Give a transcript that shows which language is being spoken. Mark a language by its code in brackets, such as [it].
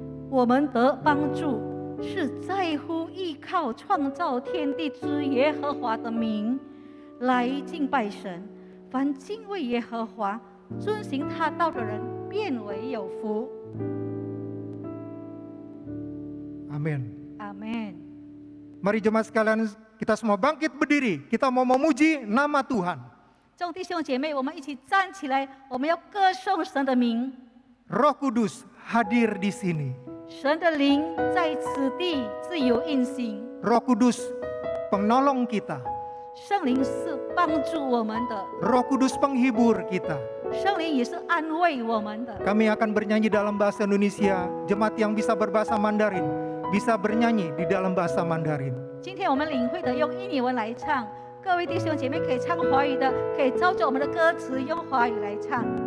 [zh] 我们得帮助，是在乎依靠创造天地之耶和华的名，来敬拜神。凡敬畏耶和华、遵行他道的人，变为有福。 [id] Amin. [zh] 阿门。 [id] Mari jemaat sekalian, kita semua bangkit berdiri. Kita mau memuji nama Tuhan. [zh] 众弟兄姐妹，我们一起站起来，我们要歌颂神的名。 [id] Roh Kudus hadir di sini. [zh] 神的灵在此地自由运行， [id] Roh Kudus penolong kita. [zh] 圣灵是帮助我们的， [id] Roh Kudus penghibur kita. [zh] 圣灵也是安慰我们的。 [id] Kami akan bernyanyi dalam bahasa Indonesia. Jemaat yang bisa berbahasa Mandarin bisa bernyanyi di dalam bahasa Mandarin. [zh] 今天我们领会的用印尼文来唱，各位弟兄姐妹可以唱华语的，可以照着我们的歌词用华语来唱。